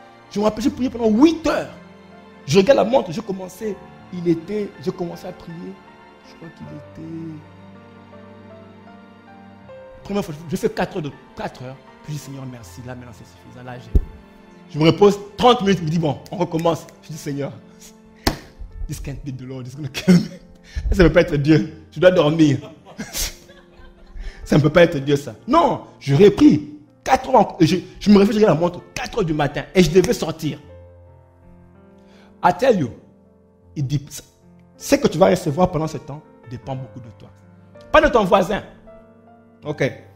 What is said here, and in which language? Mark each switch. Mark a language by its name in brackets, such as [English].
[French] Je me rappelle, j'ai prié pendant 8 heures. Je regarde la montre, j'ai commencé à prier. Je crois qu'il était... Première fois, je fais 4 heures. Puis je dis, Seigneur, merci. Là, maintenant, c'est suffisant. Là, je me repose 30 minutes. Je me dis, bon, on recommence. Je dis, Seigneur, [English] this can't be the Lord. It's going to kill me. [French] Ça ne peut pas être Dieu. Je dois dormir. Ça ne peut pas être Dieu, ça. Non, je repris. 4 heures. Je me réveille, je regarde la montre. 4 heures du matin. Et je devais sortir. [English] I tell you, [French] il dit... Ce que tu vas recevoir pendant ce temps dépend beaucoup de toi. Pas de ton voisin. Ok.